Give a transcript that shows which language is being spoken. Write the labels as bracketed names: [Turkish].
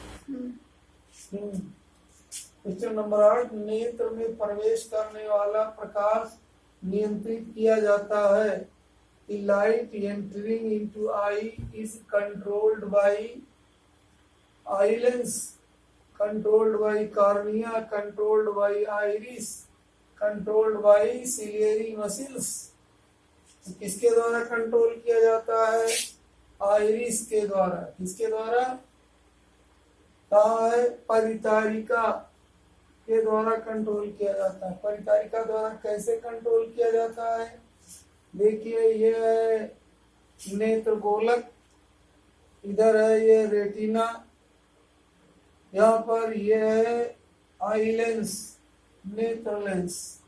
[Hindi] Question number 8, नेत्र में प्रवेश करने वाला प्रकाश नियंत्रित किया जाता है। [English] The light entering into eye is controlled by eye lens, controlled by cornea, controlled by iris, controlled by ciliary muscles. [Hindi] किसके द्वारा कंट्रोल किया जाता है? आइरिस के द्वारा। किसके द्वारा? कहाँ है? परितारिका के द्वारा कंट्रोल किया जाता है। परितारिका द्वारा कैसे कंट्रोल किया जाता है? देखिए, ये है नेत्र गोलक, इधर है ये रेटिना, यहाँ पर ये है आई लेंस, नेत्र लेंस।